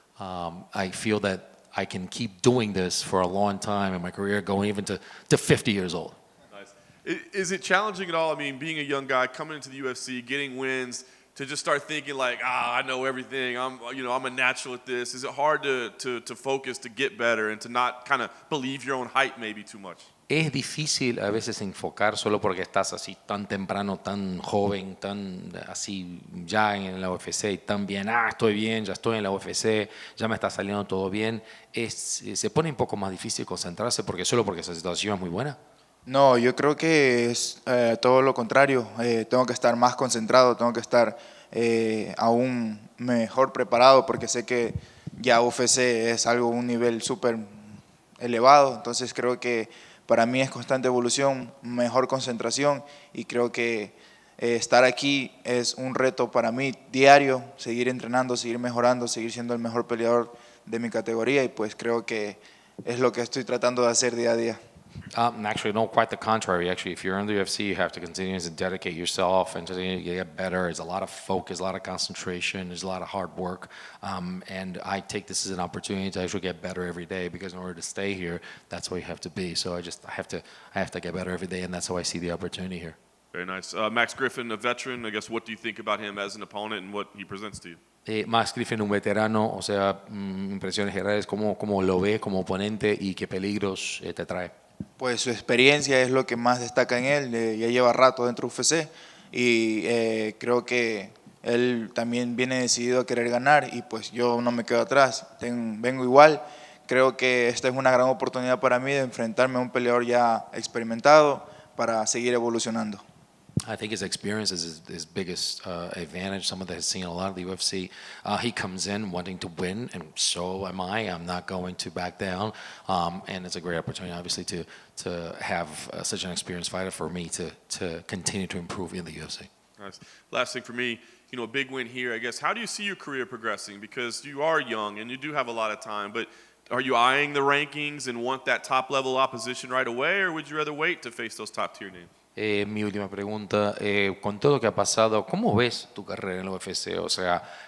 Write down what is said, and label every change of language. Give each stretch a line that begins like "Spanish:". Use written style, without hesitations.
English: I feel that I can keep doing this for a long time in my career, going even to 50 years old. Nice. Is it challenging at all? I mean, being a young guy coming into the UFC, getting wins, to just start thinking like, I know everything. I'm a natural at this. Is it hard to focus, to get better, and to not kind of believe your own hype maybe too much?
Spanish: Es difícil a veces enfocar solo porque estás así tan temprano, tan joven, tan así ya en la UFC y tan bien, estoy bien, ya estoy en la UFC, ya me está saliendo todo bien. Se pone un poco más difícil concentrarse porque esa situación es muy buena. No, yo creo que es todo lo contrario. Tengo que estar más concentrado, tengo que estar aún mejor preparado porque sé que ya UFC es un nivel súper elevado. Entonces creo que para mí es constante evolución, mejor concentración, y creo que estar aquí es un reto para mí diario, seguir entrenando, seguir mejorando, seguir siendo el mejor peleador de mi categoría, y pues creo que es lo que estoy tratando de hacer día a día.
English: Actually, no, quite the contrary. Actually, if you're in the UFC, you have to continue to dedicate yourself and to get better. There's a lot of focus, a lot of concentration, there's a lot of hard work. And I take this as an opportunity to actually get better every day because in order to stay here, that's where you have to be. So I have to get better every day, and that's how I see the opportunity here. Very nice. Max Griffin, a veteran, I guess, what do you think about him as an opponent and what he presents to you?
Spanish: Max Griffin, un veterano, o sea, impresiones generales, ¿cómo lo ve como oponente y qué peligros te trae? Pues su experiencia es lo que más destaca en él, ya lleva rato dentro de UFC y creo que él también viene decidido a querer ganar y pues yo no me quedo atrás, vengo igual. Creo que esta es una gran oportunidad para mí de enfrentarme a un peleador ya experimentado para seguir evolucionando.
English: I think his experience is his biggest advantage. Someone that has seen a lot of the UFC. He comes in wanting to win, and so am I. I'm not going to back down. And it's a great opportunity, obviously, to have such an experienced fighter for me to continue to improve in the UFC. Nice. Last thing for me, a big win here, I guess. How do you see your career progressing? Because you are young and you do have a lot of time, but are you eyeing the rankings and want that top-level opposition right away, or would you rather wait to face those top-tier names?
Spanish: Mi última pregunta, con todo lo que ha pasado, ¿cómo ves tu carrera en la UFC? O sea,